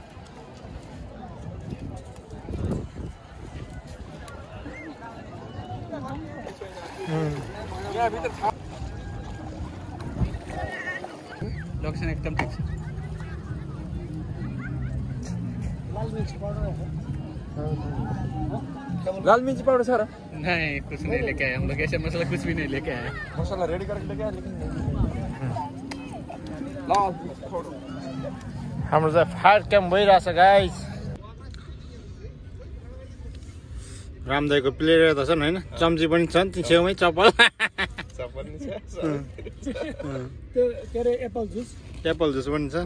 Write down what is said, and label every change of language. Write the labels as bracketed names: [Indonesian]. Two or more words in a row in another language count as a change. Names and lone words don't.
[Nepali] लोकेसन एकदम ठिक छ। लाल मिर्ची पाउडर छ र? [Hindi] नहीं कुछ नहीं लेके आए हम लोग, ऐसे मसाला कुछ भी नहीं लेके आए। मसाला रेडी करके लेके आए लेकिन [Nepali] हाम्रो चाहिँ [English] fire camp [Nepali] भइरहेछ गाइस। रामदाईको प्लेयर त छन् होइन, चम्ची पनि छन् ती छेउमै चप्पल। [English] apple juice [Nepali] पनि छ।